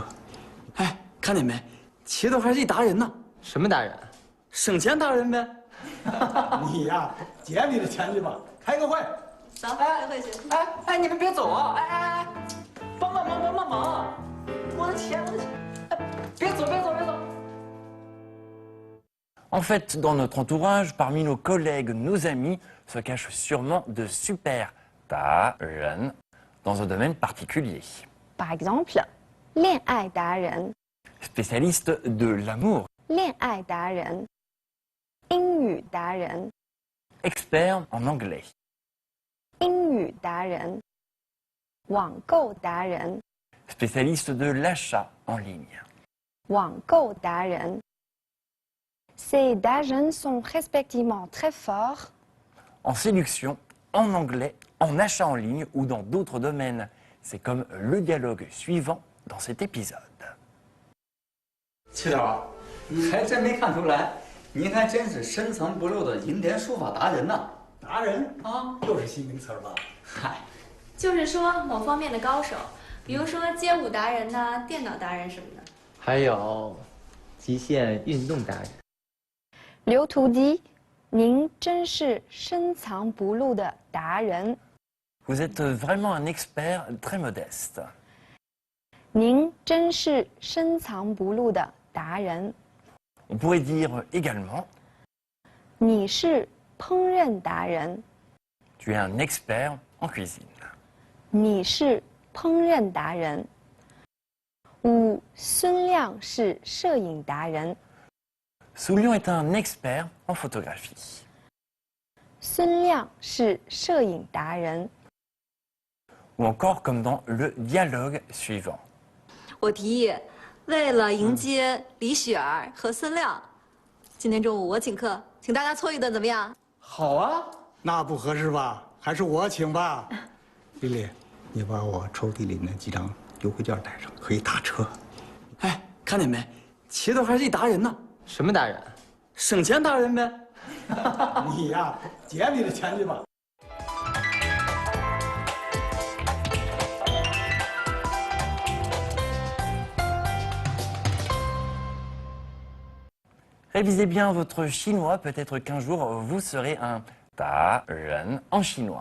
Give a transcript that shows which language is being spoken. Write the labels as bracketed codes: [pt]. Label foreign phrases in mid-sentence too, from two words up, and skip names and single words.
[zh] 哎，看见没？齐头还是一达人呢。什么达人？省钱达人呗。你呀，捡你的钱去吧，开个会。走，开会去。哎，你们别走啊！哎，帮忙！我的钱！别走！ [fr] En fait, dans notre entourage, parmi nos collègues, nos amis, se cachent sûrement de super darren dans un domaine particulier. Par exemple, [zh] 恋爱达人 [fr] Spécialiste de l'amour, [zh] 恋爱达人英语达人 [fr] expert en anglais, [zh] 英语达人网购达人 [fr] spécialiste de l'achat en ligne. [zh] 网购达人 [fr] Ces darren sont respectivement très forts En séduction, en anglais, en achat en ligne ou dans d'autres domaines. C'est comme le dialogue suivant dans cet épisode. [zh] 齐头，还真没看出来，您还真是深藏不露的银联书法达人呢。达人啊，又是新名词吧？嗨，就是说某方面的高手，比如说街舞达人呐、电脑达人什么的。还有极限运动达人。刘徒弟，您真是深藏不露的达人。 [fr] Vous êtes vraiment un expert très modeste. [zh] 您真是深藏不露的达人。 [fr] On pourrait dire également [zh] 你是烹饪达人。 [fr] tu es un expert en cuisine. [zh] 你是烹饪达人。五，孙亮是摄影达人。 [fr] Soulion est un expert en photographie. [zh] 孙亮是摄影达人。 [fr] Ou encore comme dans le dialogue suivant. [zh] 我提议，为了迎接李雪儿和孙亮，今天中午我请客，请大家凑一顿，怎么样？好啊，那不合适吧？还是我请吧。丽丽，你把我抽屉里那几张优惠券带上，可以打车。哎，看见没？齐头还是一达人呢。什么达人？省钱达人呗。你呀，捡你的钱去吧。 [fr] Révisez bien votre chinois, peut-être qu'un jour vous serez un darren en chinois.